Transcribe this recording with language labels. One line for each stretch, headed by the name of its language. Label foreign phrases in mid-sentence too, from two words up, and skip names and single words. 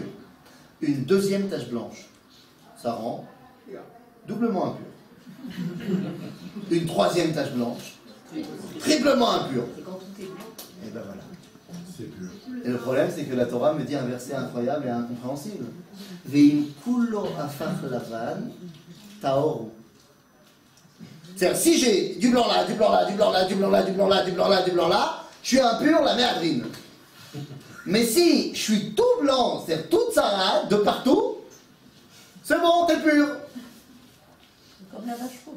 French: Une deuxième tache blanche, ça rend doublement impur. Une troisième tache blanche, triplement impur. Et ben voilà. Et le problème, c'est que la Torah me dit un verset incroyable et incompréhensible.
Hebrew: ואם כולו הפך לבן טהור הוא.
French: C'est-à-dire, si j'ai du blanc là, du blanc là, du blanc là, du blanc là, du blanc là, du blanc là, du blanc là, je suis impur, la merdrine. Mais si je suis tout blanc, c'est-à-dire toute sarade, de partout, c'est bon, t'es pur. Comme la vache rousse.